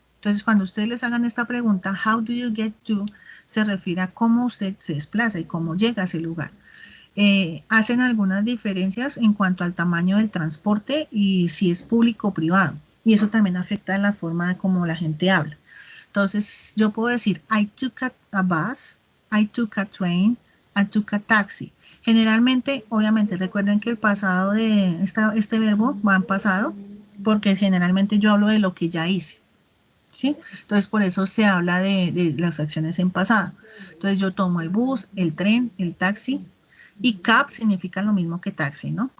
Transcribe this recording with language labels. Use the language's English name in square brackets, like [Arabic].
[Spanish] Entonces, cuando ustedes les hagan esta pregunta, [English] how do you get to? [Spanish] Se refiere a cómo usted se desplaza y cómo llega a ese lugar. Hacen algunas diferencias en cuanto al tamaño del transporte y si es público o privado. Y eso también afecta la forma de cómo la gente habla. Entonces, yo puedo decir, [English] I took a bus, I took a train, I took a taxi. [Spanish] Generalmente, obviamente, recuerden que el pasado de este verbo va en pasado, porque generalmente yo hablo de lo que ya hice. ¿Sí? Entonces, por eso se habla de las acciones en pasado. Entonces, yo tomo el bus, el tren, el taxi, y cab significa lo mismo que taxi, ¿no?